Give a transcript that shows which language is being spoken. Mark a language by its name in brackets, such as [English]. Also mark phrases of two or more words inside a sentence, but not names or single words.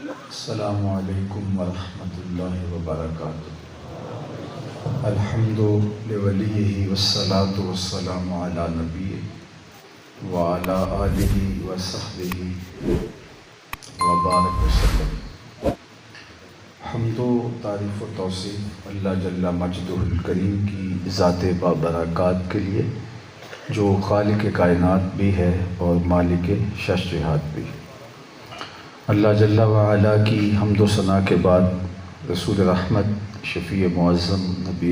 [Arabic] السلام علیکم ورحمۃ اللہ وبرکاتہ۔ الحمد لولیہ والصلاۃ والسلام علی نبیہ وعلی آلہ وصحبہ وبارک وسلم۔ [Urdu] حمد و تعریف و توصیف [Arabic] اللہ جل مجدہ الکریم [Urdu] کی ذات بابرکات کے لیے، جو خالق کائنات بھی ہے اور مالک شش جہات بھی۔ [Arabic] اللہ جل وعلا [Urdu] کی حمد و ثنا کے بعد رسول رحمت، شفیع معظم، نبی